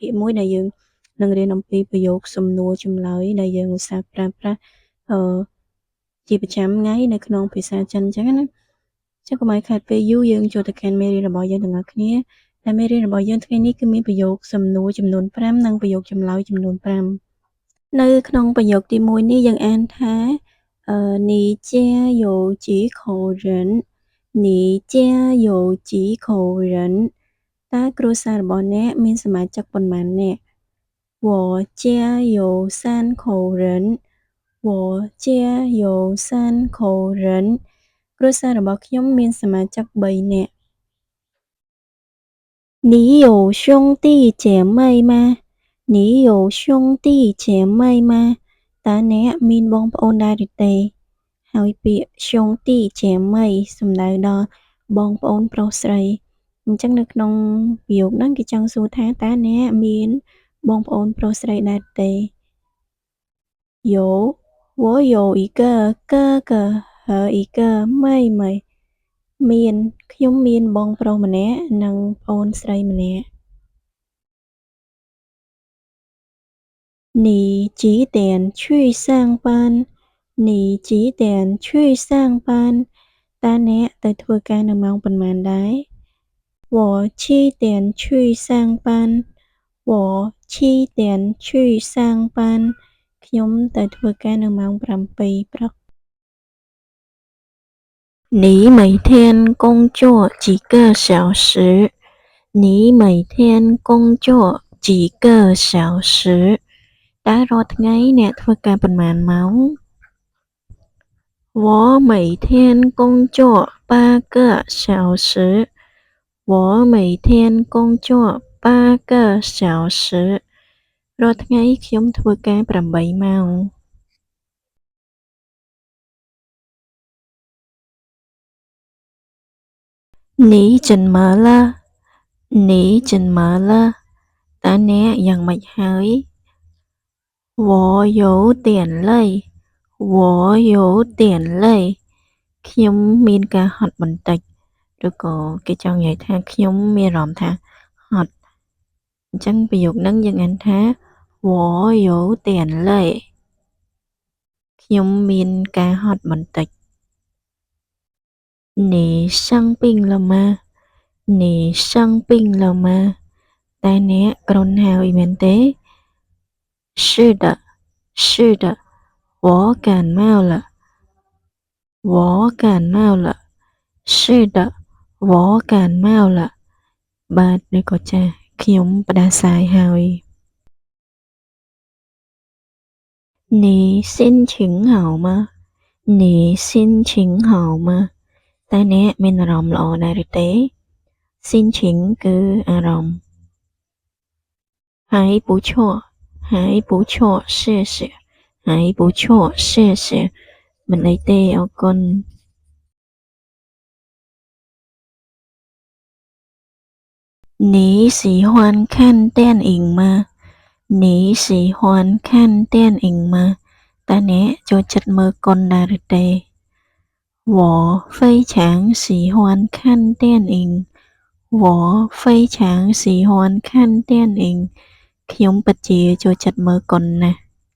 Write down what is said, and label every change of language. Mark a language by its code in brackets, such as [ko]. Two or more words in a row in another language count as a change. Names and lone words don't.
[km] គ1ដែលយើងនឹងរៀនអំពីប្រយោគសំណួរចម្លើយដែលយើងឧស្សាហ៍ប្រើប្រាស់ជាប្រចាំថ្ងៃនៅក្នុងភាសាចិនអញ្ចឹង ណាចឹងកុំឲ្យខាតពេលយូរយើងចូលទៅកាន់មេរៀនរបស់យើងទាំងអស់គ្នាដែលមេរៀនរបស់យើងថ្ងៃនេះគឺ មានប្រយោគសំណួរចំនួន5និងប្រយោគចម្លើយចំនួន5នៅក្នុងប្រយោគទី1នេះយើងអានថា [zh] 你家有几口人你家有几口人 [km] តើគ្រួសាររបស់អ្នកមានសមាជិកប៉ុន្មាននាក់ [zh] 我家有三口人我家有三口人 [km] គ្រួសាររបស់ខ្ញុំមានសមាជិក3នាក់ [zh] 你有兄弟姐妹吗你有兄弟姐妹吗 [km] តើអ្នកមានបងប្អូន ដែរឬទេហើយពាក្យ兄弟姐妹សំដៅដល់បងប្អូនប្រុសស្រីអញ្ចឹងនៅក្នុងប្រយោគហ្នឹងគេចង់សួរថាតើអ្នកមានបងប្អូនប្រុសស្រីដែរទេ [zh] 有我有一个哥哥和一个妹妹 [km] មានខ្ញុំមានបងប្រុសម្នាក់និងប្អូនស្រីម្នាក់ [zh] 你几点去上班你几点去上班 [km] តើអ្នកទៅធ្វើការនៅម៉ោងប៉ុន្មានដែរ [zh] 我七点去上班我七点去上班 [km] ខ្ញុំទៅធ្វើការនៅម៉ោង7ព្រឹក [zh] 你每天工作几个小时你每天工作几个小时 [km] តើរាល់ថ្ងៃអ្នកធ្វើការប៉ុន្មានម៉ោង [zh] 我每天工作8个小时我每天工作8个小时 [km] រាល់ថ្ងៃខ្ញុំធ្វើការ8ម៉ោង [zh] 你怎么了你怎么了 [km] តើអ្នកយ៉ាងម៉េចហើយ [zh] 我有点累我有点累 [km] ខ្ញុំមានការហត់បន្តិចឬក៏គេចង់និយាយថាខ្ញុំមានអារម្មណ៍ថាហត់អញ្ចឹងប្រយោគហ្នឹងយើងអានថា [zh] 我有点累 [km] ខ្ញុំមានការហត់បន្តិច [zh] 你生病了吗你生病了吗 [km] តែអ្នកគ្រុនហើយមែនទេ [zh] 是的是的我感冒了我感冒了是的我感冒了 [km] បាទឬក៏ចាស់ខ្ញុំផ្ដាសាយហើយ [zh] 你心情好吗你心情好吗 [km] តើអ្នកមានអារម្មណ៍ល្អដែរឬទេ [zh] 心情 [km] គឺអារម្មណ៍ [zh] 还不错还不错谢谢还不错谢谢 [km] មិនអីទេអរគុណ [zh] 你喜欢看电影吗你喜欢看电影吗 [km] តើអ្នកចូលចិត្តមើលកុនដែរឬទេ [zh] 我非常喜欢看电影我非常喜欢看电影 [km] ខ្ញុំពិតជាចូលចិត្តមើលកុនណាស់